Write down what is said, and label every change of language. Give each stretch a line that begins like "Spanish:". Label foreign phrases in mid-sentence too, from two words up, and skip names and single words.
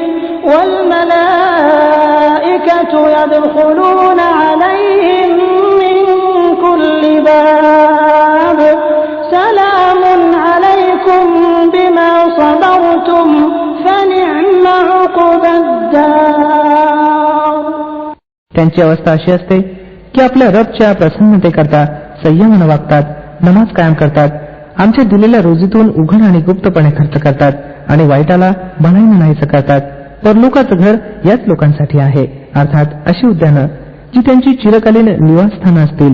Arabic: والملائكة يدخلون عليهم من كل باب سلام عليكم بما صبرتم فنعم عقبى الدار.
Marathi: त्यांची अवस्था अशी असते की आपल्या रबच्या प्रसन्नतेकरता संयमानं वागतात, नमाज कायम करतात, आमच्या दिलेल्या रोजीतून उघड आणि गुप्तपणे खर्च करतात आणि वाईटाला बनाईनं नाहीसं करतात. परलोकाचं घर याच लोकांसाठी आहे, अर्थात अशी उद्यानं जी त्यांची चिरकालीन निवासस्थानं असतील.